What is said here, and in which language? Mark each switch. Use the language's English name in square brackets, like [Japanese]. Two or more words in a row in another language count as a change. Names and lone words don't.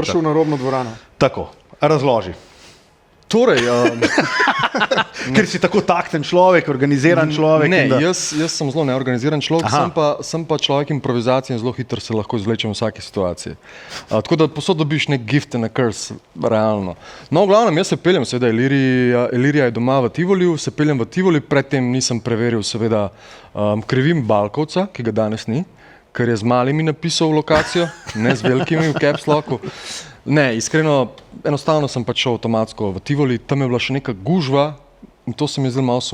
[Slovenian] Je prišel na robno dvorano. Tako, razloži. Torej, ker si tako takten človek, organiziran človek. Ne, jaz sem zelo neorganiziran človek, sem pa človek improvizacije in zelo hitro se lahko izvlečem v vsaki situaciji. Tako da posod dobiš nek [English] gift and a curse, [Slovenian] realno. No, v glavnem, jaz se peljem, seveda, Ilirija je doma v Tivoliju, se peljem v Tivoli, predtem nisem preveril, seveda, krivim Balkovca, ki ga danes ni, ker je z malimi napisal lokacijo, ne z velikimi v [English] caps locku. [Slovenian] Ne, iskreno, enostavno sem pač šel avtomatsko v Tivoli, tam je bila še neka gužva in to se mi je zelo malo